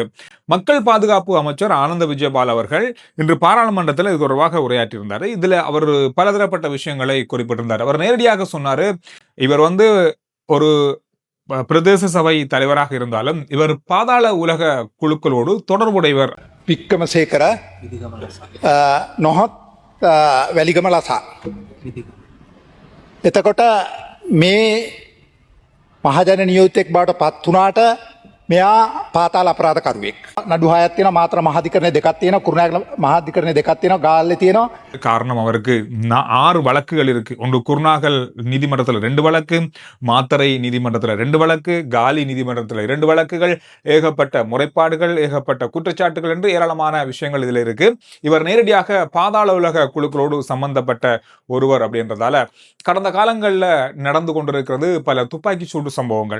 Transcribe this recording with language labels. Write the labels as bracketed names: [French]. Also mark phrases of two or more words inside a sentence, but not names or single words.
[Tamil] மக்கள் பாதுகாப்பு அமைச்சர் ஆனந்த விஜயபால் அவர்கள் இன்று பாராளுமன்றத்தில் இது தொடர்பாக உரையாற்றியிருந்தார். இதுல அவர் பலதரப்பட்ட விஷயங்களை குறிப்பிட்டிருந்தார். அவர் நேரடியாக சொன்னாரு, இவர் வந்து ஒரு பிரதேச சபை தலைவராக இருந்தாலும் இவர் பாதாள உலக குழுக்களோடு தொடர்புடையவர். [Sinhala] වික්‍රමසේකර නොහොත් වැලිගම ලසා. එතකොට මේ මහජන නියෝජිතෙක් බවට පත් වුණාට මෙයා පාතාල අපරාධකරුවෙක්. නඩු 6ක් තියෙනවා, මාතර මහාධිකරණය 2ක් තියෙනවා, කුරුණෑගල මහාධිකරණය 2ක් තියෙනවා, ගාල්ලේ තියෙනවා. [Tamil] காரணம் அவருக்கு 6 வழக்குகள் இருக்கு. ஒன்று குருநாகல் நீதிமன்றத்தில் 2 வழக்கு, மாத்தறை நீதிமன்றத்தில் 2 வழக்கு, காலி நீதிமன்றத்தில் 2 வழக்குகள், ஏகப்பட்ட முறைப்பாடுகள், ஏகப்பட்ட குற்றச்சாட்டுகள் என்று ஏராளமான விஷயங்கள் இதுல இருக்கு. இவர் நேரடியாக பாதாள உலக குழுக்களோடு சம்பந்தப்பட்ட ஒருவர் அப்படின்றதால கடந்த காலங்களில் நடந்து கொண்டிருக்கிறது பல துப்பாக்கி சூடு சம்பவங்கள்.